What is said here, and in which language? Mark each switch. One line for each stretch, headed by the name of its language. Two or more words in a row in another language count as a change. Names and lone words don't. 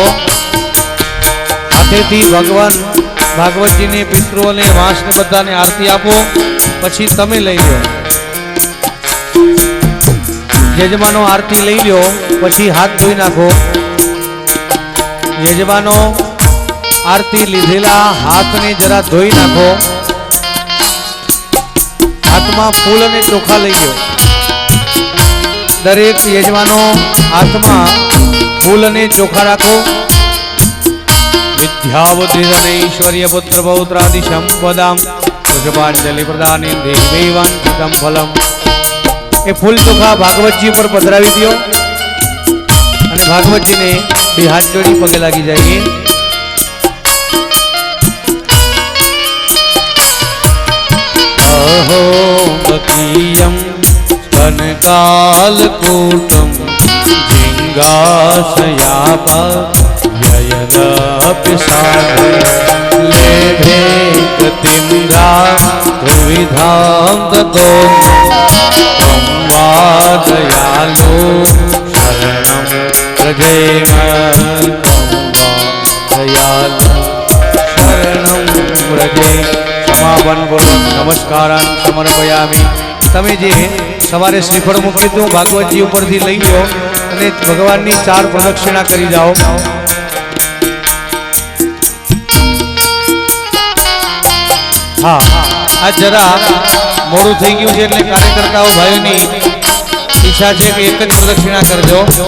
Gujarati: હાથેથી ભગવાન ભાગવતજીને પિતૃઓને વાંસને બધાને આરતી આપો। પછી તમે લઈ લો। યજમાનો આરતી લઈ લો પછી હાથ ધોઈ નાખો। યજમાનો આરતી લીધેલા હાથ ને જરા ધોઈ નાખો। હાથ મેં ફૂલ ને ચોખા લઈ લો। દરેક યજમાનો હાથ મેં ફૂલ ને ચોખા રાખો।
Sanskrit: विद्यावती धनैश्वर्य पुत्र पौत्रादि संपदाम पुष्पांजलि प्रदाने देवैवांछितं फलम्।
Gujarati: એ ફૂલ ચોખા ભાગવતજી ઉપર પધરાવી દો અને ભાગવતજીને બે હાથ જોડી પગે લાગી જાય.
Sanskrit: अहो बकीयं कनकालकूटं जिङ्गाशयापयनपिशाले लेभे गतिमिन्द्रा त्रिविधां ततो त्वं वा दयालो शरणं व्रजेम त्वं वा दयालो शरणं व्रजेम.
Gujarati: સમાપન બોલો
Sanskrit: नमस्कार समर्पयामि.
Gujarati: તમે જે સવારે શ્રીફળ મૂક્યું હતું ભાગવતજી ઉપરથી લઈ લો અને ભગવાનની 4 પ્રદક્ષિણા કરી જાઓ. હા, આ જરા મોડું થઈ ગયું છે એટલે કાર્યકર્તાઓ ભાઈઓની ઈચ્છા છે કે એક જ પ્રદક્ષિણા કરજો.